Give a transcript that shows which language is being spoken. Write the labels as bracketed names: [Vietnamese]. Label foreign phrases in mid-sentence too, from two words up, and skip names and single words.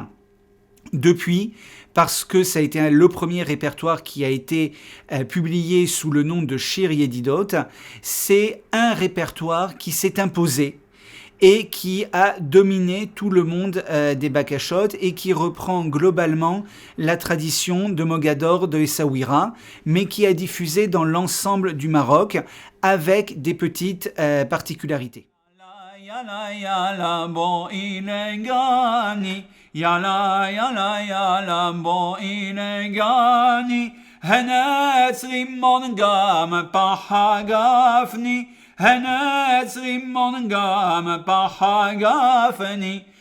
[French] Depuis, parce que ça a été le premier répertoire qui a été publié sous le nom de Shir Yedidot, c'est un répertoire qui s'est imposé et qui a dominé tout le monde des bakashot et qui reprend globalement la tradition de Mogador de Essaouira, mais qui a diffusé dans l'ensemble du Maroc avec des petites particularités. [Hebrew] יאללה יאללה בואי לגני, יאללה יאללה יאללה בואי לגני, הנץ רימון גם פחה גפני, הנץ רימון גם פחה גפני,